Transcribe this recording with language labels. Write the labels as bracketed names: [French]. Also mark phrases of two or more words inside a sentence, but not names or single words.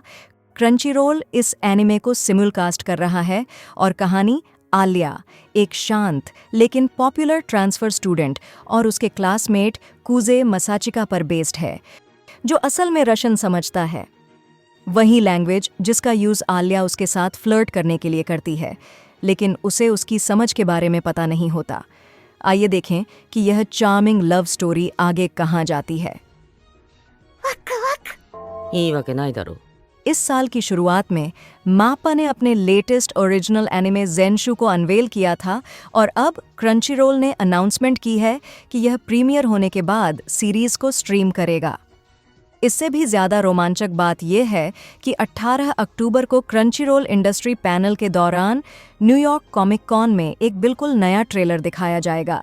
[Hindi] क्रंचीरोल इस एनिमे को सिमुलकास्ट कर रहा है और कहानी आलिया, एक शांत लेकिन [English] popular transfer student [Hindi] और उसके क्लासमेट कूजे मसाचिका पर बेस्ड है, जो असल में रशियन समझता है। वही लैंग्वेज जिसका यूज़ आलिया उसके साथ फ्लर्ट करने के लिए करती है, लेकिन उसे उसकी समझ के बारे में पता नहीं होता। आइए देखें कि यह [English] charming love story [Hindi] आगे कहाँ जाती है। [Japanese] いいわけないだろう。 [Hindi] इस साल की शुरुआत में माप्पा ने अपने [English] latest original anime [Hindi] ज़ेनशु को अनवेल किया था और अब क्रंचीरोल ने अनाउंसमेंट की है कि यह प्रीमियर होने के बाद सीरीज को स्ट्रीम करेगा। इससे भी ज़्यादा रोमांचक बात यह है कि 18 अक्टूबर को क्रंचीरोल [English] industry panel [Hindi] के दौरान न्यूयॉर्क कॉमिक कॉन में एक बिल्कुल नया ट्रेलर दिखाया जाएगा।